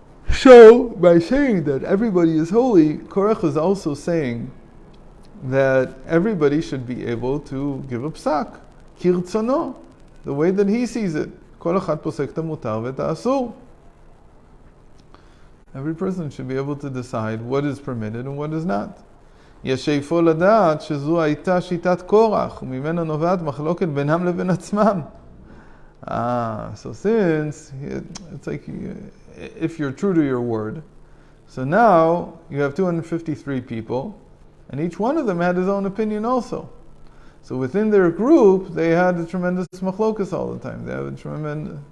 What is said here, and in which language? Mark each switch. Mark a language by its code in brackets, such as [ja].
[en] So, by saying that everybody is holy, Korach is also saying that everybody should be able to give a psak, kirtzono, the way that he sees it. [he] Kol echad posek ta mutar v'ta asur. [en] Every person should be able to decide what is permitted and what is not. [he] ישאפו לדעת שזו הייתה שיטת קורח, וממנה נובעת מחלוקת בינם לבין עצמם. [en] So since, it's like, if you're true to your word, so now you have 253 people, and each one of them had his own opinion also. So within their group, they had a tremendous machlokas all the time. They had a tremendous...